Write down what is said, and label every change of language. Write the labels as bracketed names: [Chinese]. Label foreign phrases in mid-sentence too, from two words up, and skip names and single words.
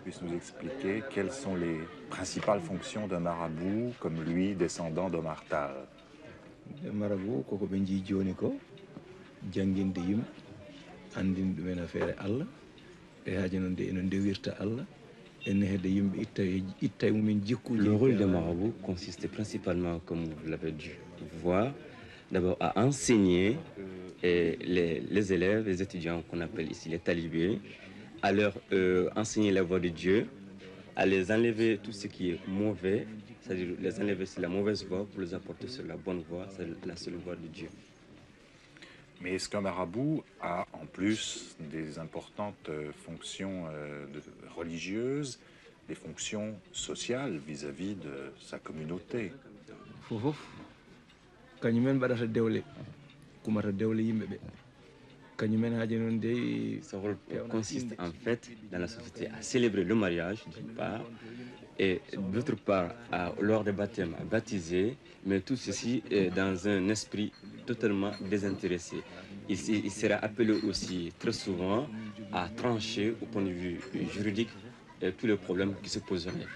[French] puisse nous expliquer quelles sont les principales fonctions d'un marabout comme lui, descendant d'Omar Tall. Le marabout, [Fula] koko ɓe jii joni ko janginde yimɓe andinde ɗumen affaire Allah e haaji noon de eno ndewirta Allah ene hedde yimɓe itta mumen jikkuji. [French] Le rôle des marabouts consiste principalement, comme vous l'avez dû voir, d'abord à enseigner les élèves, les étudiants qu'on appelle ici les talibés, à leur enseigner la voie de Dieu, à les enlever tout ce qui est mauvais, c'est-à-dire les enlever sur la mauvaise voie pour les apporter sur la bonne voie, c'est la seule voie de Dieu. Mais est-ce qu'un marabout a en plus des importantes fonctions religieuses, des fonctions sociales vis-à-vis de sa communauté? [Fula] Fofof kañumen mbaɗata dewle kumata dewle yimɓe ɓe. [French] Ce rôle consiste en fait dans la société à célébrer le mariage d'une part et d'autre part lors des baptêmes à baptiser, mais tout ceci dans un esprit totalement désintéressé. Il sera appelé aussi très souvent à trancher au point de vue juridique tous les problèmes qui se poseraient.